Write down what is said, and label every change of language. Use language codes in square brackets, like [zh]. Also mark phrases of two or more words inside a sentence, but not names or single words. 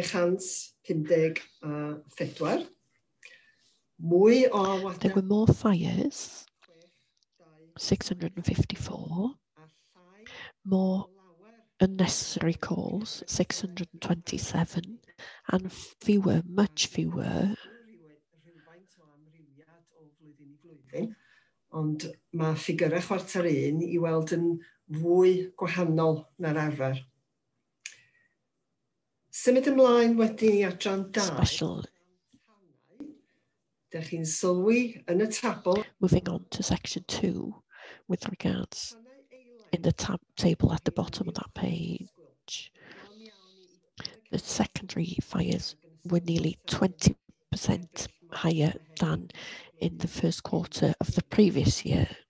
[en] There were more fires, 654, more unnecessary calls, 627, and fewer, much fewer. [cy] Ond mae ffigurau chwarter 1 I weld yn fwy gwahanol na'r arfer. Symud ymlaen wedyn I adran 2. [en] Special. [cy] Dych chi'n sylwi yn y tabl. [en] Moving on to section 2 with regards in the table at the bottom of that page. The secondary fires were nearly 20% higher than in the first quarter of the previous year.